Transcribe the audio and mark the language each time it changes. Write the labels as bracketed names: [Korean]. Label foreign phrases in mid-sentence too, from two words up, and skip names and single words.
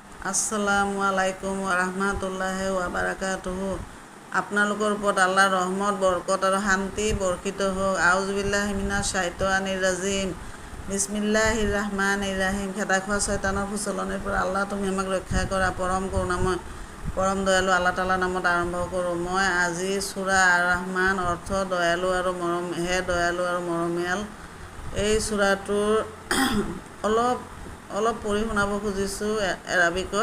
[Arabic] السلام عليكم ورحمة الله وبركاته. [Assamese] আপোনালোকৰ ওপৰত আল্লাহৰ ৰহমত, বৰকত আৰু শান্তি বৰ্ষিত হওক। [Arabic] أعوذ بالله من الشيطان الرجيم. بسم الله الرحمن الرحيم. [Assamese] খেদা খোৱা শয়তানৰ সুচলনিৰ পৰা আল্লাহ তুমি আমাক ৰক্ষা কৰা। পৰম কৰোণাময়, পৰম দয়ালু আল্লাহ তাআলাৰ নামত আৰম্ভ কৰোঁ। মই আজি সূৰা আৰ-ৰাহমান, অৰ্থ দয়ালু আৰু হে দয়ালু আৰু মৰমীয়াল, এই সূৰাটোৰ অলপ পঢ়ি শুনাব খুজিছোঁ এৰাবিকত।